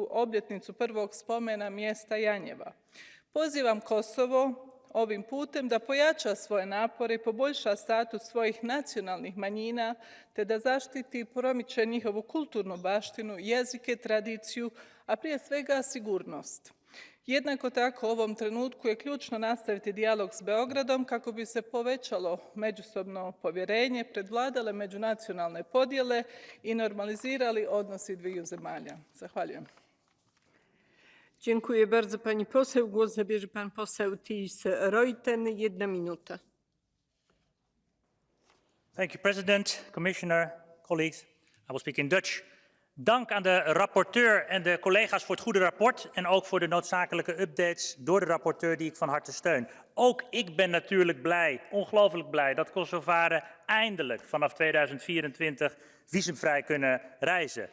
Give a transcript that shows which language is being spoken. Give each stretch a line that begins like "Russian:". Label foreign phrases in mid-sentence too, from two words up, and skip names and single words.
Croatian: obljetnicu prvog spomena mjesta Janjeva. Pozivam Kosovo ovim putem da pojača svoje napore i poboljša status svojih nacionalnih manjina, te da zaštiti i promiče njihovu kulturnu baštinu, jezike, tradiciju, a prije svega sigurnost. Jednako tako u ovom trenutku je ključno nastaviti dijalog s Beogradom kako bi se povećalo međusobno povjerenje, prevladale međunacionalne podjele i normalizirali odnosi dviju zemalja. Zahvaljujem.
Polish: Dziękuję bardzo pani poseł. Głos zabierze pan poseł Thijs Reuten. 1 minuta.
English: Thank you, President, Commissioner, colleagues. I will speak in Dutch.
Dutch: Dank aan de rapporteur en de collega's voor het goede rapport en ook voor de noodzakelijke updates door de rapporteur die ik van harte steun. Ook ik ben natuurlijk blij, ongelooflijk blij, dat Kosovaren eindelijk vanaf 2024 visumvrij kunnen reizen.